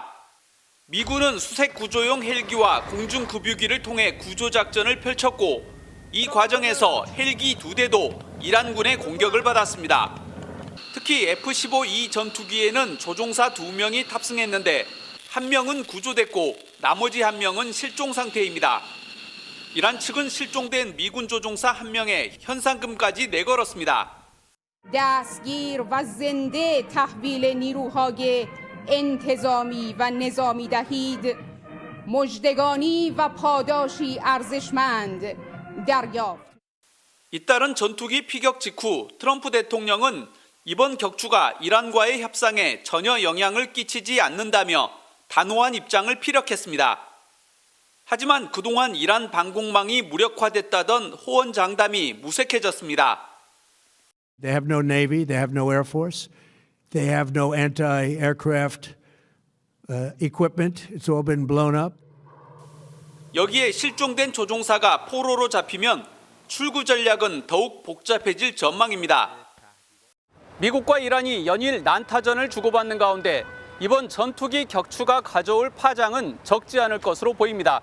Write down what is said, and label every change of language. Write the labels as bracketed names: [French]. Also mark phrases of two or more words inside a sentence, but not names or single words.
[Korean] 미군은 수색 구조용 헬기와 공중급유기를 통해 구조작전을 펼쳤고 이 과정에서 헬기 2대도 이란군의 공격을 받았습니다. 특히 F-15E 전투기에는 조종사 2명이 탑승했는데 1명은 구조됐고 나머지 1명은 실종 상태입니다. 이란 측은 실종된 미군 조종사 1명의 현상금까지 내걸었습니다. [Persian] دستگیر و زنده تحویل نیروهای انتظامی و نظامی دهید مژدگانی و پاداشی ارزشمند دریافت. [Korean] 잇따른 전투기 피격 직후 트럼프 대통령은 이번 격추가 이란과의 협상에 전혀 영향을 끼치지 않는다며 단호한 입장을 피력했습니다. 하지만 그동안 이란 방공망이 무력화됐다던 호언장담이 무색해졌습니다. [English] They have no navy, they have no air force, they have no anti-aircraft equipment. It's all been blown up. [Korean] 여기에 실종된 조종사가 포로로 잡히면 출구 전략은 더욱 복잡해질 전망입니다. 미국과 이란이 연일 난타전을 주고받는 가운데 이번 전투기 격추가 가져올 파장은 적지 않을 것으로 보입니다.